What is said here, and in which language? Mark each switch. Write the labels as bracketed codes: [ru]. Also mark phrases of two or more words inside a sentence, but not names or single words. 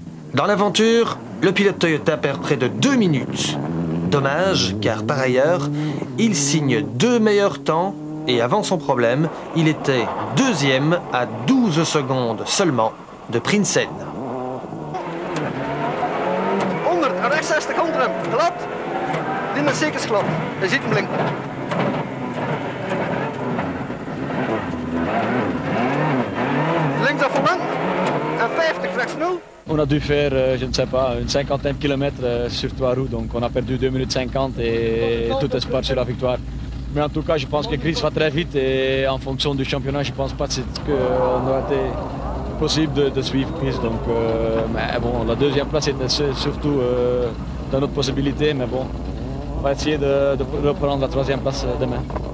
[fr] Dans l'aventure, le pilote Toyota perd près de 2 minutes. Dommage, car par ailleurs, il signe 2 meilleurs temps et avant son problème, il était deuxième à 12 secondes seulement de Prinsen. [nl] 100, rechts 60 onder hem, glad. Die is zeker glad. Je ziet hem blinken. Links af volant en 50 rechts 0. [fr] On a dû faire, je ne sais pas, une cinquantaine de kilomètres sur 3 roues, donc on a perdu 2 minutes 50 et tout espoir sur la victoire. Mais en tout cas, je pense que Chris va très vite et en fonction du championnat, je ne pense pas qu'on aura été possible de suivre Chris. Donc, mais bon, la deuxième place était surtout dans notre possibilité, mais bon, on va essayer de reprendre la troisième place demain.